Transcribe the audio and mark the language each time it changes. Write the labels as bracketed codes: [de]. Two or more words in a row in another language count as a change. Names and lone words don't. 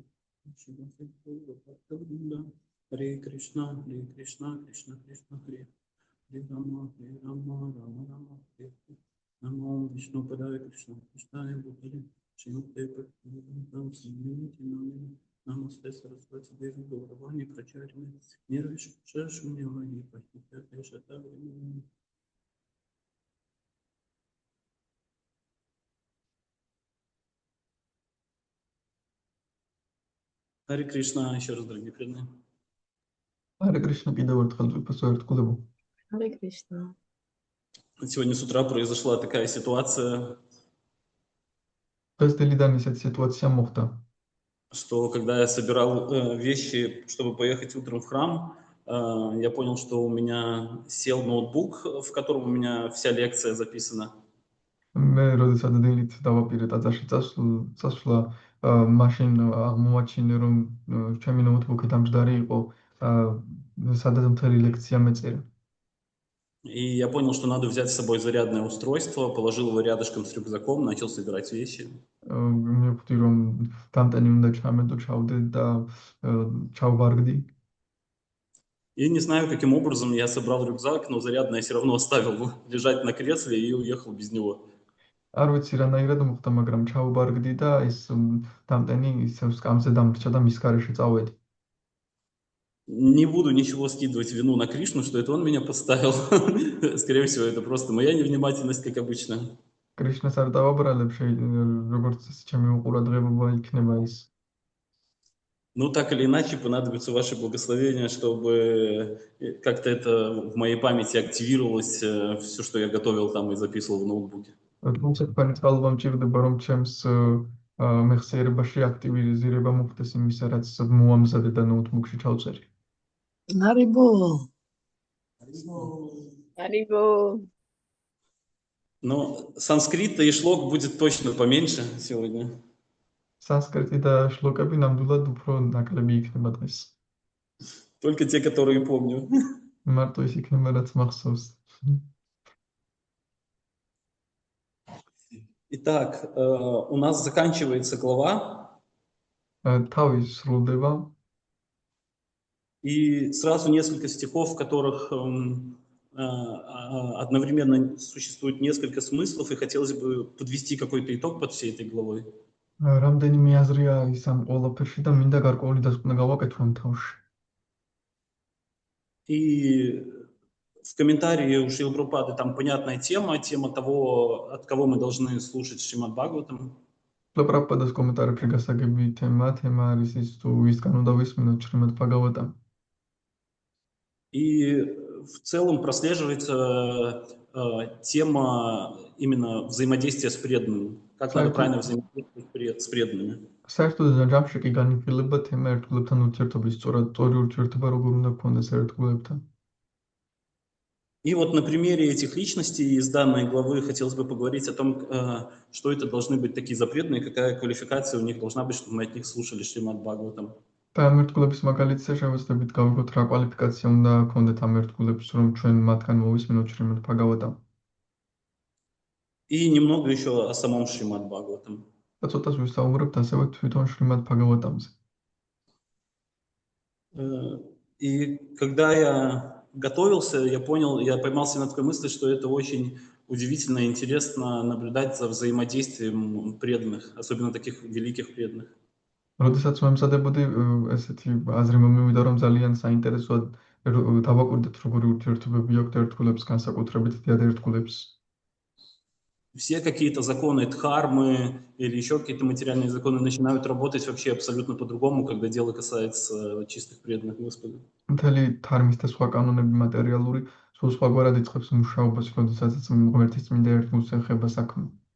[sa] शिवसति गौर हरे कृष्ण कृष्ण कृष्ण हरे हरे राम राम राम हरे हरे नमो विष्णु पादाय कृष्ण कृष्णाय भूतले श्रीमते भक्तिवेदान्त स्वामी नामिने नमस्ते सरस्वती देवी गौरवाणी प्रचारिणे निर्विशेष शून्यवादि पहित एषतव्री. [ru] Харе Кришна, еще раз, дорогие преданные. Харе Кришна, [ka] კიდევ ერთხელ ძვირფასო ერთგულებო. [ru] Харе Кришна. Сегодня с утра произошла такая ситуация, [ka] დღესდღეიდან ისეთი სიტუაცია მოხდა, [ru] что когда я собирал вещи, чтобы поехать утром в храм, я понял, что у меня сел ноутбук, в котором у меня вся лекция записана. [ka] მე როდესაც დილით დავაპირე ტაძარში წასვლა, მაშინ აღმოაჩინე, რომ ჩემი ნოუთბუქი დამჯდარი იყო, სადაც მთელი ლექცია მეწერა. [ru] И я понял, что надо взять с собой зарядное устройство, положил его рядышком с рюкзаком, начал собирать вещи. [ka] მივხვდი, რომ დამტენი უნდა ჩამედო, ჩავდე და ჩავვარგდი. [ru] И не знаю, каким образом я собрал рюкзак, но зарядное все равно оставил лежать на кресле и уехал без него. [ka] არ ვიცი რანაირად მოხდა, მაგრამ ჩავვარგდი და ეს დამტენი ისევ სკამზე დამრჩა და მის გარეშე წავედი. [ru] Не буду ничего скидывать вину на Кришну, что это он меня поставил. Скорее всего, это просто моя невнимательность, как обычно. [ka] კრიშნას არ დავაბრალებ, როგორც ჩემი უყურადღებობა იქნება ის. [ru] Ну, так или иначе, понадобится ваше благословение, чтобы как-то это в моей памяти активировалось, все, что я готовил там и записывал в ноутбуке. [ka] თუმცა თქვენი წყალობა მჭირდება, რომ ჩემს მეხსიერებაში აქტივიზირება მოხდეს იმისა, რაც მოამზადე და ნოუთბუქში ჩავწერე. [ru] Харибол. Но санскрит и шлок будет точно поменьше сегодня. [ka] Санскрити და შლოკები ნამდვილად უფრო ნაკლები იქნება დღეს. [ru] Только те, которые помню. [ka] მარტო ის იქნება, რაც მახსოვს. [ru] Итак, у нас заканчивается глава. [ka] Თავი სრულდება. [ru] И сразу несколько стихов, в которых одновременно существует несколько смыслов, и хотелось бы подвести какой-то итог под всей этой главой. [ka] რამდენიმე აზრია ის ამ ყველაფერში და მინდა გარკვეული დასკვნა გავაკეთო ამ თავში. [ru] И в комментарии у Шрилы Прабхупады там понятная тема того, от кого мы должны слушать Шримад Бхагаватам. [ka] პრაბჰუპადას კომენტარებში გასაგები თემა არის ის, თუ ვისგან უნდა ვისმინოთ შრიმად ბჰაგავატამ. [ru] И в целом прослеживается тема именно взаимодействия с преданными. Как надо правильно взаимодействовать с преданными. [ka] საერთოდ ჯამში კი განიხილება თემა ერთგულებთან ურთიერთობის, სწორი ურთიერთობა როგორ უნდა გქონდეს ერთგულებთან. [ru] И вот на примере этих личностей из данной главы хотелось бы поговорить о том, что это должны быть такие запретные, какая квалификация у них должна быть, чтобы мы от них слушали Шримад Бхагаватам. [ka] და ამ ერთგულების მაგალითზე შევეცდებით გავიგოთ რა კვალიფიკაცია უნდა გქონდეთ ამ ერთგულებს, რომ ჩვენ მათგან მოვისმინოთ შრიმად ბჰაგავატამ. [ru] И немного еще о самом Шримад Бхагаватам. [ka] და ცოტას ვისაუბრებთ ასევე თვითონ შრიმად ბჰაგავატამზე. [ru] И когда я готовился, я поймался на такой мысли, что это очень удивительно и интересно наблюдать за взаимодействием преданных, особенно таких великих преданных. [ka] როდესაც მომზადებოდი ესეთი აზრი მომივიდა, რომ ძალიან საინტერესოა დავაკვირდეთ როგორი ურთიერთობები აქვს ერთგულებს, განსაკუთრებით დიდ ერთგულებს. [ru] Все какие-то законы дхармы или еще какие-то материальные законы начинают работать вообще абсолютно по-другому, когда дело касается чистых преданных Господу. [ka] მთელი ධარმის და სხვა კანონები მატერიალური სულ სხვაგვარად იწყებს მუშაობას, როდესაც ღმერთის წმინდა ერთგულს ეხება საქმე.